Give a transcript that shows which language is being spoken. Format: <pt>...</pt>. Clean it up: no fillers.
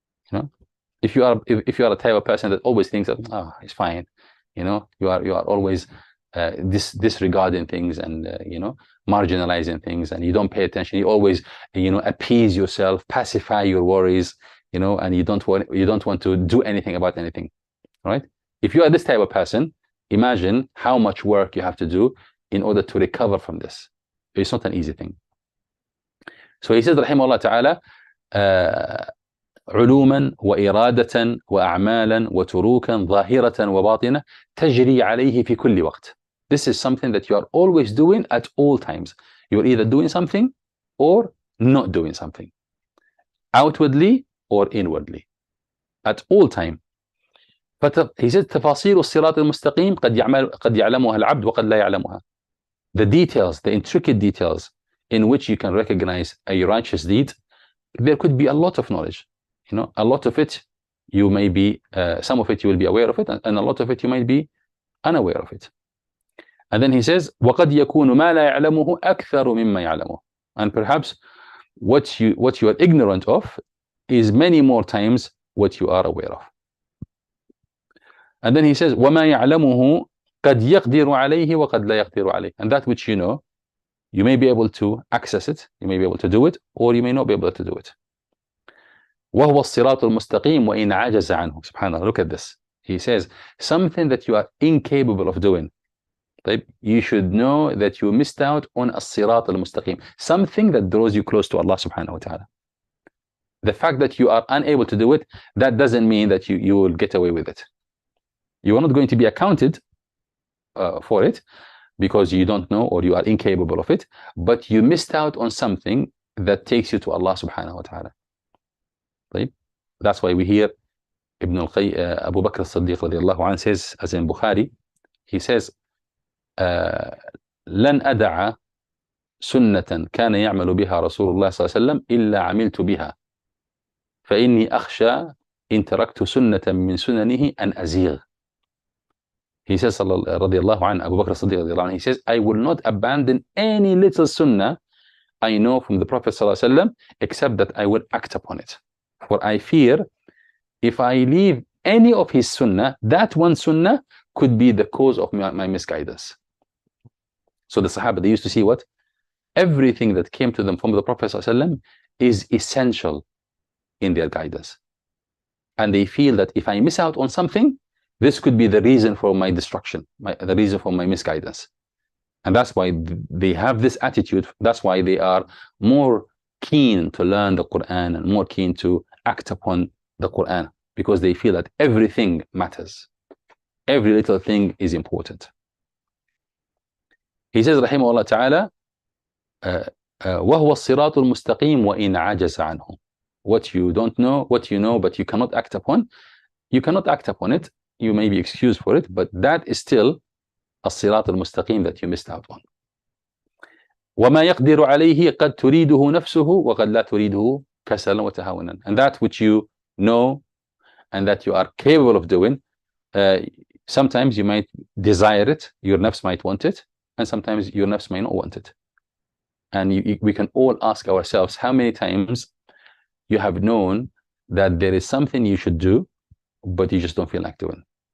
<en>You know, if you are a type of person that always thinks that, oh, it's fine, you know, you are always disregarding things and you know, marginalizing things, and you don't pay attention, you always, you know, appease yourself, pacify your worries, you know, and you don't want to do anything about anything, right? If you are this type of person, imagine how much work you have to do in order to recover from this. It's not an easy thing. So he says,</en> <ar>rahimahullah ta'ala, علوما وإرادة وأعمالا وتروكا ظاهرة وباطنة تجري عليه في كل وقت.</ar> <en>This is something that you are always doing at all times. You're either doing something or not doing something, outwardly or inwardly, at all time. He says</en> <ar>تفاصيل الصراط المستقيم قد يعلمها العبد وقد لا يعلمها.</ar> <en>The details, the intricate details in which you can recognize a righteous deed, there could be a lot of knowledge. You know, a lot of it you may be, some of it you will be aware of it, and a lot of it you might be unaware of it. And then he says</en> <ar>وقد يكون ما لا يعلمه أكثر مما يعلمه.</ar> <en>And perhaps what you are ignorant of is many more times what you are aware of. And then he says</en> <ar>وما يعلمه قد يقدر عليه وقد لا يقدر عليه.</ar> <en>And that which you know, you may be able to access it, you may be able to do it, or you may not be able to do it.</en> <ar>وهو الصراط المستقيم وإن عجز عنه.</ar> <en>Subhanallah, look at this. He says something that you are incapable of doing. You should know that you missed out on</en> <ar>الصراط المستقيم,</ar> <en>something that draws you close to Allah subhanahu wa ta'ala. The fact that you are unable to do it, that doesn't mean that you will get away with it. You are not going to be accounted for it because you don't know or you are incapable of it, but you missed out on something that takes you to Allah subhanahu wa ta'ala. That's why we hear Ibnul, Abu Bakr as-Siddiq radiallahu anhu says, as in Bukhari, he says,</en> <ar>لن أدع سنة كان يعمل بها رسول الله صلى الله عليه وسلم إلا عملت بها فإني أخشى إن تركت سنة من سننه أن أزيغ.</ar> <en>He says, radiallahu anhu, Abu Bakr as-Siddiq radiallahu anhu, he says, I will not abandon any little sunnah I know from the Prophet</en> <ar>صلى الله عليه وسلم</ar> <en>except that I will act upon it. For I fear if I leave any of his sunnah, that one sunnah could be the cause of my misguidance. So the Sahaba, they used to see what? Everything that came to them from the Prophet ﷺ is essential in their guidance. And they feel that if I miss out on something, this could be the reason for my destruction, the reason for my misguidance. And that's why they have this attitude. That's why they are more keen to learn the Quran and more keen to act upon the Quran, because they feel that everything matters. Every little thing is important. He says,</en> <ar>rahimahullah ta'ala, وَهُوَ الصِّرَاطُ الْمُسْتَقِيمُ وَإِنْ عَجَزَ عَنْهُ.</ar> <en>What you don't know, what you know, but you cannot act upon, you cannot act upon it. You may be excused for it, but that is still</en> <ar>الصراط المستقيم</ar> <en>that you missed out on.</en> <ar>وما يقدر عليه قد تريده نفسه وقد لا تريده كسلا وتهاونا.</ar> <en>And that which you know and that you are capable of doing, sometimes you might desire it, your nafs might want it, and sometimes your nafs may not want it. And we can all ask ourselves, how many times you have known that there is something you should do, but you just don't feel like doing.</en>